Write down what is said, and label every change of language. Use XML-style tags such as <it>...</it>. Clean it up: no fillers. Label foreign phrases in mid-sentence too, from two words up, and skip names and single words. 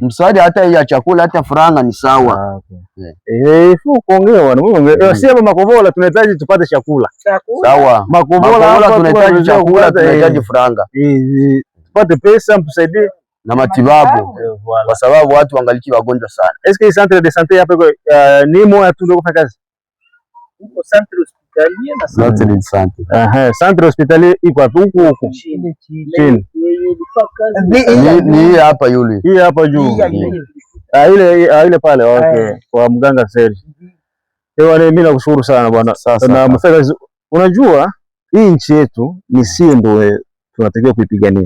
<sw>Msaada hata ya chakula hata franga ni sawa. Fu kuongewa na Mungu. Sio Makobola tunahitaji tupate chakula. Sawa. Makobola tunahitaji chakula, tunahitaji franga. Tupate pesa mtusaidie na matibabu. Kwa sababu watu wangaliki wagonjwa sana. Est-ce que</sw> <fr>centre de santé</fr> <sw>hapa ni moja tu ndio kufanya kazi? Uko</sw> <fr>centre hospitalier</fr> <sw>na</sw> <fr>centre de santé. Centre hospitalier</fr> <sw>iko huko chini. Ni hapa yule. Hii hapa juu. Ile pale okay. Kwa mganga Serge. Mimi nakushukuru sana bwana. Na mfaka unajua hii nchi yetu ni sisi ndio tunatakiwa kuipigania.</sw>